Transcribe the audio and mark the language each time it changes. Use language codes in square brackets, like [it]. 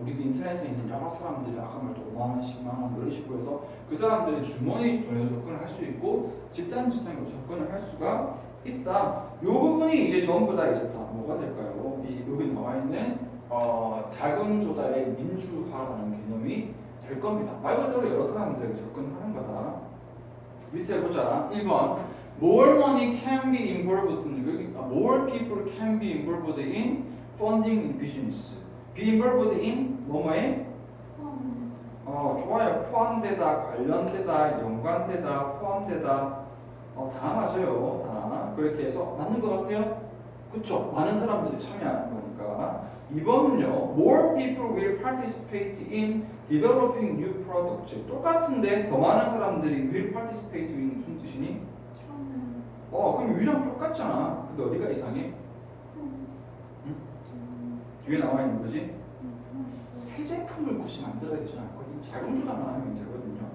[ko] 우리 인터넷에 있는 여러 사람들이 아까 말도 5만 원, 10만 원 이런 식으로 해서 그 사람들이 주머니 돈에 접근을 할 수 있고 집단 지성으로 접근을 할 수가 있다. 요 부분이 이제 전부 다 이제 다 뭐가 될까요? 여기 나와 있는 자금 조달의 민주화라는 개념이 될 겁니다. 말 그대로 여러 사람들에게 접근하는 거다. 밑에 보자. 1번. [en] More money can be involved [ko] 여기 [en] more people can be involved in funding in business. Be involved in [ko] 뭐뭐에? 좋아요. 포함되다, 관련되다, 연관되다, 포함되다. 다 맞아요. 다 그렇게 해서 맞는 것 같아요. 그쵸? 많은 사람들이 참여하는 거니까. 2번은요. [en] More people will participate in developing new products. [ko] 똑같은데 더 많은 사람들이 [en] will participate in [ko] 무슨 뜻이니? 그럼 위랑 똑같잖아. 근데 어디가 이상해? 응? 뒤에 나와 있는 거지? 새 제품을 굳이 만들어야 되지 않거든. 자금 조달만 하면 되거든요.